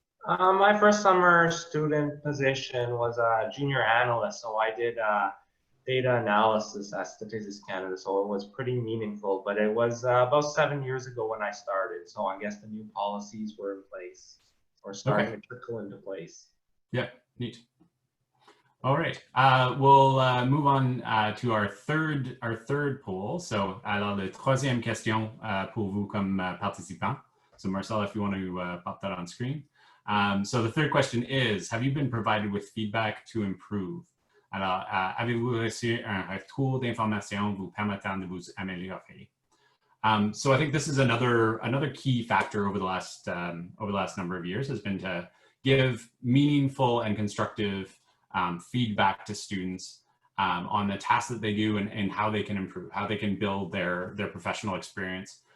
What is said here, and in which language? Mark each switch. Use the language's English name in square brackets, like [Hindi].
[English] My first summer student position was a junior analyst, so I did data analysis at Statistics Canada, so it was pretty meaningful, but it was about 7 years ago when I started, so I guess the new policies were in place or starting to trickle into place. Yeah, neat. All right, we'll move on to our third poll. [French] So, alors, la troisième question pour vous comme participants. [English] So, Marcel, if you want to pop that on screen. So, the third question is, have you been provided with feedback to improve? [French] Alors, avez-vous reçu un retour d'information vous permettant de vous améliorer? [English] So I think this is another key factor over the last number of years has been to give meaningful and constructive feedback to students on the tasks that they do and how they can improve, how they can build their professional experience.